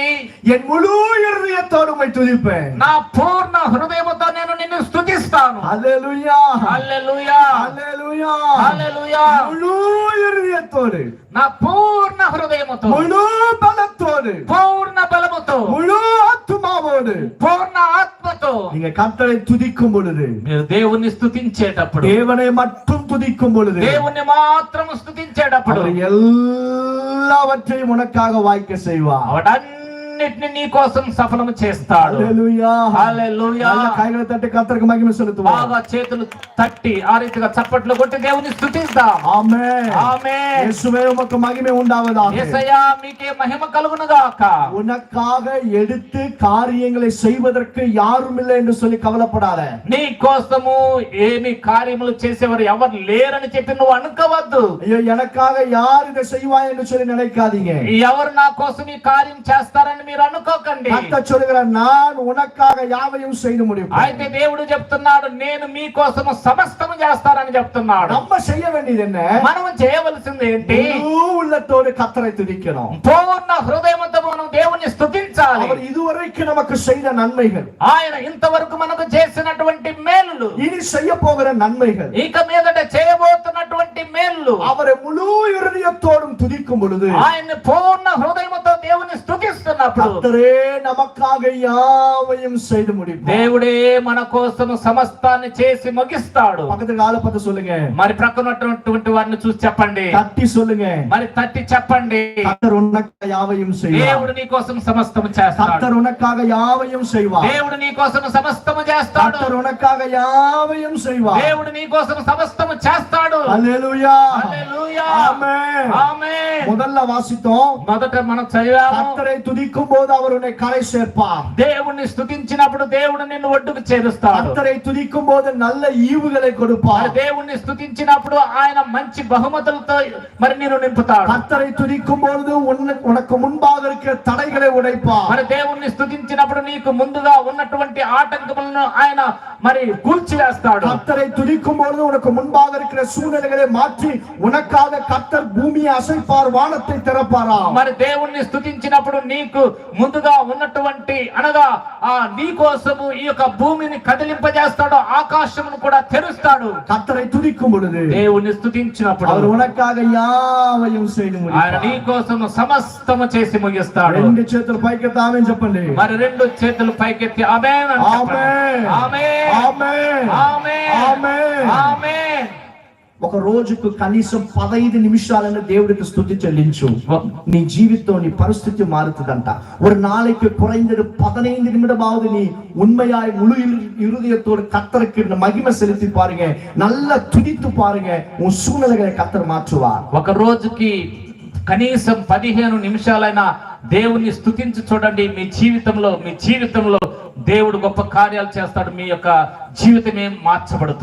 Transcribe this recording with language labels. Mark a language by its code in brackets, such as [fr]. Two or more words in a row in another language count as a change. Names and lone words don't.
[ta] என் முழு இருதயத்தோடு உம்மை துதிப்பேன். [te] నా పూర్ణ హృదయముతో నేను నిన్ను స్తుతిస్తాను. [ta] ஹல்லேலூயா. [te] హల్లెలూయా. [ta] ஹல்லேலூயா. [te] హల్లెలూయా. [ta] முழு இருதயத்தோடு, [te] నా పూర్ణ హృదయముతో, [ta] முழு பலத்தோடு, [te] పూర్ణ బలముతో, [ta] முழு ஆத்துமாவோடு [te] పూర్ణ ఆత్మతో [ta] நீங்க கர்த்தரை துதிக்கும் பொழுது, [te] మీరు దేవుణ్ణి స్తుతించేటప్పుడు, [ta] தேவனை மட்டும் துதிக்கும் பொழுது, [te] దేవుణ్ణి మాత్రము స్తుతించేటప్పుడు [ta] அவர் எல்லாவற்றையும் உனக்காக வாய்க்க செய்வார். [te] వాటన్నిటిని నీ కోసం సఫలము చేస్తాడు. [ta] ஹல்லேலூயா. [te] హల్లెలూయా. [ta] நல்ல கைகளை தட்டி கர்த்தருக்கு மகிமை செலுத்துவோம். [te] బాగా చేతులు తట్టి ఆ రీతిగా చప్పట్లు కొట్టి దేవుని స్తుతిద్దాం. [ta] ஆமென். [te] ఆమేన్. [ta] இயேசுவே உமக்கு மகிமை உண்டாவதாக. [te] యేసయ్యా మీకే మహిమ కలుగును గాక. [ta] உனக்காக எடுத்து காரியங்களை செய்வதற்கு யாரும் இல்லை என்று சொல்லி கவலைப்படாத. [te] నీ కోసము ఏమి కార్యములు చేసేవారు ఎవరు లేరని చెప్పి నువ్వు అనుకోవద్దు. [ta] ஐயோ, எனக்காக யார் இதை செய்வா என்று சொல்லி நினைக்காதீங்க. [te] ఎవరు నా కోసం ఈ కార్యం చేస్తారని మీరు అనుకోకండి. [ta] கர்த்தர் சொல்கிறார், நான் உனக்காக யாவையும் செய்து முடிப்பேன். [te] అయితే దేవుడు చెప్తున్నాడు, నేను మీ కోసము సమస్తము చేస్తానని చెప్తున్నాడు. [ta] நம்ம செய்ய வேண்டியது என்ன? [te] మనం చేయవలసింది ఏంటి? [ta] முழு உள்ளத்தோடு கர்த்தரை துதிக்கணும். [te] పూర్ణ హృదయముతో మనం దేవుణ్ణి స్తుతించాలి. [ta] அவர் இதுவரைக்கும் நமக்கு செய்த நன்மைகள், [te] ఆయన ఇంతవరకు మనకు చేసినటువంటి మేలులు, [ta] இனி செய்ய போகிற நன்மைகள், [te] ఇక మీదట చేయబోతున్నటువంటి మేలులు, [ta] அவரை முழு இருதயத்தோடும் துதிக்கும் பொழுது, [te] ఆయన్ని పూర్ణ హృదయముతో దేవుని స్తుతిస్తున్నప్పుడు [ta] கர்த்தரே நமக்காக யாவையும் செய்து முடிப்பார். [te] దేవుడే మన కోసం సమస్తాన్ని చేసి ముగిస్తాడు. [ta] பக்கத்துக்கு ஆளை பார்த்து சொல்லுங்க, [te] మరి ప్రక్కనటువంటి వారిని చూసి చెప్పండి, [ta] தட்டி சொல்லுங்க, [te] మరి తట్టి చెప్పండి, [ta] கர்த்தர் உனக்காக யாவையும் செய்வார். [te] దేవుడు నీ కోసం సమస్తము చేస్తాడు. [ta] கர்த்தர் உனக்காக யாவையும் செய்வார். [te] దేవుడు నీ కోసం సమస్తము చేస్తాడు. [ta] கர்த்தர் உனக்காக யாவையும் செய்வார். [te] దేవుడు నీ కోసం సమస్తము చేస్తాడు. [ta] ஹல்லேலூயா. [te] హల్లెలూయా. [ta] ஆமென். [te] ఆమేన్. [ta] முதல்ல வாசித்தோம், [te] మొదట మనం చదివాము, [ta] கர்த்தரை துதிக்கும் போது அவர் உன்னை கரை சேர்ப்பார். [te] దేవుణ్ణి స్తుతించినప్పుడు దేవుడు నిన్ను ఒడ్డుకు చేరుస్తాడు. [ta] கர்த்தரை துதிக்கும் போது நல்ல ஈவுகளை [te] మరి [ta] கொடுப்பார். [te] దేవుణ్ణి స్తుతించినప్పుడు ఆయన మంచి బహుమతులతో మరి నిన్ను నింపుతాడు. [ta] கர்த்தரை துதிக்கும் பொழுது உனக்கு முன்பாக இருக்கிற தடைகளை உடைப்பார். [te] మరి దేవుణ్ణి స్తుతించినప్పుడు నీకు ముందుగా ఉన్నటువంటి ఆటంకములను ఆయన మరి కూల్చివేస్తాడు. [ta] கர்த்தரை துதிக்கும் பொழுது உனக்கு முன்பாக இருக்கிற சூழ்நிலைகளை மாற்றி உனக்காக கர்த்தர் பூமியை அசைப்பார், வானத்தை திறப்பாரா. [te] మరి దేవుణ్ణి స్తుతించినప్పుడు నీకు ముందుగా ఉన్నటువంటి అనగా నీ కోసము ఈ యొక్క భూమిని కదిలింపజేస్తాడు, ఆకాశమును కూడా తెరుస్తాడు. [ta] கர்த்தரை துதிக்கும் பொழுது [te] దేవుణ్ణి స్తుతించినప్పుడు [ta] அவர் உனக்காக யாவையும் செய்து [te] ఆయన నీ [ta] முடிப்பார். [te] కోసము సమస్తము చేసి ముగిస్తాడు. రెండు చేతులు పైకెత్తామని చెప్పండి. మరి రెండు చేతులు పైకెత్తి ఆమేన్ అని చెప్పండి. ఆమేన్. ఆమేన్. ఆమేన్. ఆమేన్. ఆమేన్. ఆమేన్. ఒక రోజుకు కనీసం 15 నిమిషాలను దేవుడికి స్తుతి చెల్లించు. నీ జీవితం, నీ పరిస్థితి మారుతుందంట. [ta] ஒரு நாளைக்கு குறைந்தது 15 நிமிடமாவது நீ உண்மையாய் முழு இருதயத்தோடு கர்த்தருக்கு மகிமை செலுத்தி பாருங்க, நல்லா துதித்து பாருங்க, உன் சூழ்நிலைகளை கர்த்தர் மாற்றுவார். [te] ఒక రోజుకి కనీసం 15 నిమిషాలైనా దేవుణ్ణి స్తుతించి చూడండి. మీ జీవితంలో దేవుడు గొప్ప కార్యాలు చేస్తాడు. మీ యొక్క జీవితమే మార్చబడుతుంది.